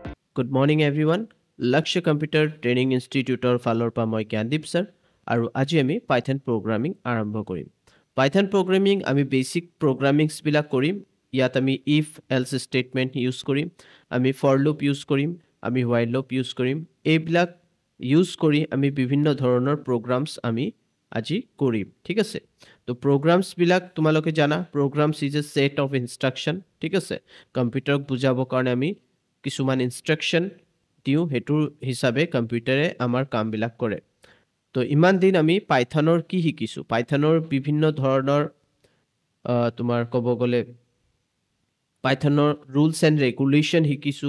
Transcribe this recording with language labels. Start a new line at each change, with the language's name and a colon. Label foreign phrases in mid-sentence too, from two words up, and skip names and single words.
English: Good morning everyone.
Assamese: Lakshya Computer Training Instituteৰ ফালৰ পৰা মই জ্ঞানদীপ sir আৰু আজি আমি
English: Python programming
Assamese: আৰম্ভ কৰিম।
English: Python programming
Assamese: আমি
English: basic programmings
Assamese: বিলাক কৰিম। ইয়াত আমি
English: if else statement use
Assamese: কৰিম, আমি
English: for loop use
Assamese: কৰিম, আমি
English: while loop use
Assamese: কৰিম। এইবিলাক use কৰি আমি বিভিন্ন ধৰণৰ programs আমি আজি কৰিম। ঠিক আছে? তো programs বিলাক তোমালোকে জানা,
English: programs is a set of instruction। ঠিক আছে?
Assamese: কম্পিউটাৰক বুজাবৰ কাৰণে আমি কিছুমান ইনষ্ট্ৰাকশন দিওঁ, হেতুৰ হিচাপে কম্পিউটাৰে আমাৰ কামবিলাক কৰে। তো ইমান দিন আমি পাইথনৰ কি শিকিছো? পাইথনৰ বিভিন্ন ধৰণৰ তোমাৰ ক'ব গ'লে পাইথনৰ
English: rules and regulation
Assamese: শিকিছো।